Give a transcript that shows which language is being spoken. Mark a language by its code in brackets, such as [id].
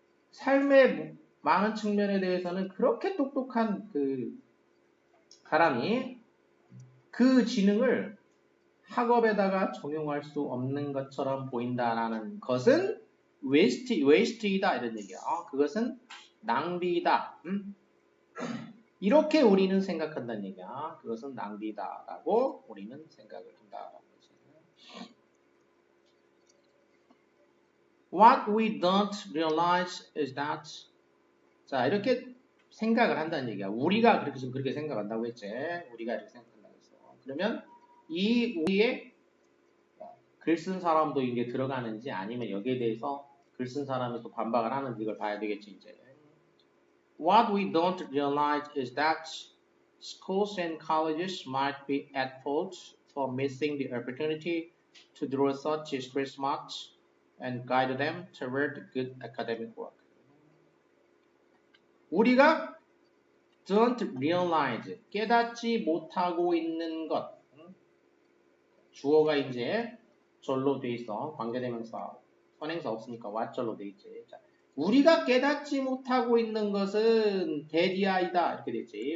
[ko] 삶의 많은 측면에 대해서는 그렇게 똑똑한 그 사람이 그 지능을 학업에다가 적용할 수 없는 것처럼 보인다라는 것은 waste이다 이런 얘기야. 그것은 낭비다. 이렇게 우리는 생각한다는 얘기야. 그것은 낭비다라고 우리는 생각을 한다라는 거지. [en] What we don't realize is that [ko] 자, 이렇게 생각을 한다는 얘기야. 우리가 그렇게 지금 그렇게 생각한다고 했지. 우리가 이렇게 생각한다고 했어. 그러면 이 우리의 글 쓴 사람도 이게 들어가는지 아니면 여기에 대해서 글 쓴 사람이 또 반박을 하는지 이걸 봐야 되겠지, 이제. [en] What we don't realize is that schools and colleges might be at fault for missing the opportunity to draw such stress marks and guide them toward good academic work. [ko] 우리가 [en] don't realize, [ko] 깨닫지 못하고 있는 것. 주어가 이제 절로 돼 있어. 관계대명사, 선행사 없으니까 왓절로 돼 있지. 자, 우리가 깨닫지 못하고 있는 것은 대디아이다. 이렇게 됐지.